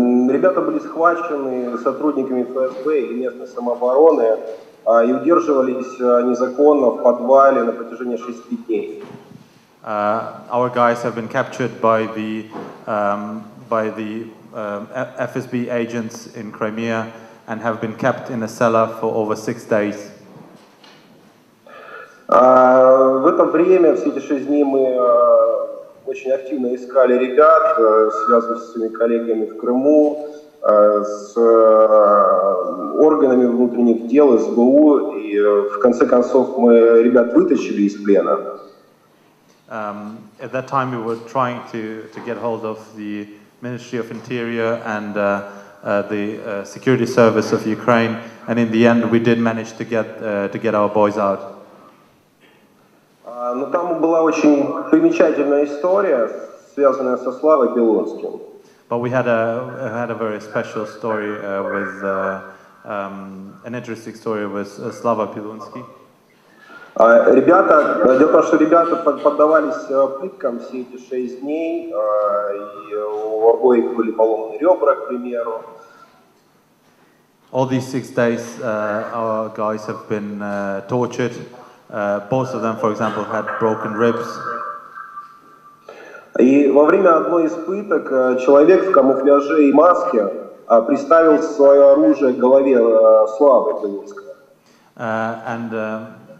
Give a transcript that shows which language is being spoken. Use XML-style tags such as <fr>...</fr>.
<ru>Ребята были схвачены сотрудниками ФСБ и местной самообороны и удерживались незаконно в подвале на протяжении 6 дней.</ru> <en>Our guys have been captured by the FSB agents in Crimea and have been kept in a cellar for over 6 days.</en> <ru>В это время, все эти 6 дней, мы очень активно искали ребят, связывались с своими коллегами в Крыму, с органами внутренних дел, СБУ, и в конце концов мы ребят вытащили из плена.</ru> <en>At that time we were trying to get hold of the Ministry of Interior and the Security Service of Ukraine, and in the end we did manage to get our boys out.</en> <ru>Но там была очень примечательная история, связанная со Славой Белонским.</ru> <en>But we had a very special story with an interesting story with Slava Pilonsky.</en> <ru>Дело в том, что ребята поддавались пыткам все эти 6 дней, и у обоих были поломаны ребра, к примеру.</ru> <en>All these 6 days, our guys have been tortured. Both of them, for example, had broken ribs.</en> <ru>И во время одной из пыток человек в камуфляже и маске приставил свое оружие к голове Славы Белонского.</ru>